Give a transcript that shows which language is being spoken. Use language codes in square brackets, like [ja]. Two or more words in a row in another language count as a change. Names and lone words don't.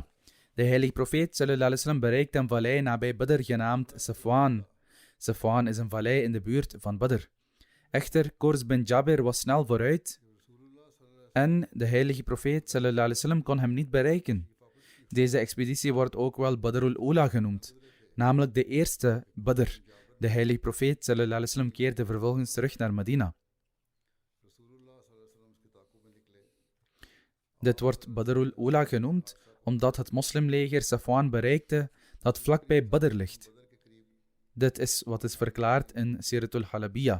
[nl] De heilige profeet [ar] صلى الله عليه وسلم [nl] bereikte een vallei nabij Badr genaamd Safwan. Safwan is een vallei in de buurt van Badr. Echter, Qurs bin Jabir was snel vooruit en de heilige profeet [ar] صلى الله عليه وسلم [nl] kon hem niet bereiken. Deze expeditie wordt ook wel Badr al-Ula genoemd, namelijk de eerste Badr. De heilige profeet [ar] صلى الله عليه وسلم [nl] keerde vervolgens terug naar Medina. Dit wordt Badr al-Ula genoemd omdat het moslimleger Safwan bereikte dat vlakbij Badr ligt. Dit is wat is verklaard in Siratul Halabiyya.